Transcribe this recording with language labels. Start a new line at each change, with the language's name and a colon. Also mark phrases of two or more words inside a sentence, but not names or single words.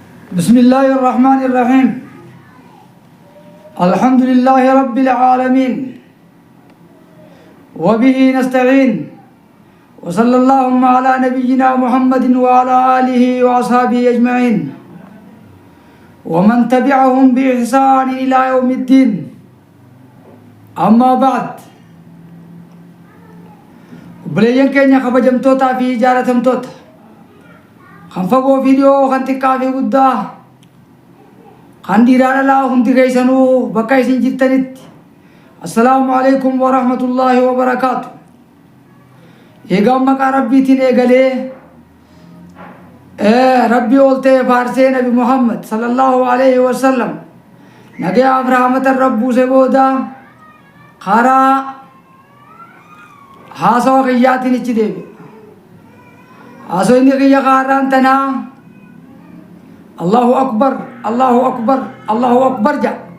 Arabic: بسم الله الرحمن الرحيم. الحمد لله رب العالمين وبه نستعين وصلى الله على نبينا محمد وعلى آله وأصحابه أجمعين ومن تبعهم بإحسان إلى يوم الدين. أما بعد,
Oromo: obboleeyyan keenya kabajamtootaa fi jaalatamtoota kan fagoo fi dhiyoo, kan xiqqaa fi guddaa, kan dhiiraa dhalaa hundi keessanuu bakka isin jirtanitti
Arabic: السلام عليكم ورحمة الله وبركاته.
Oromo: Eegaan maqaa rabbiitiin eegalee rabbii ol ta'e faarsee nabi Muhammad
Arabic: صلى الله عليه وسلم
Oromo: nagayaaf rahmatan rabbuuse booda karaa haasawa kiyyaatiin ichi deebi'e. Haasoo inni kiyya kaarraan tanaa
Arabic: الله أكبر، الله أكبر، الله أكبر
Oromo: jedha.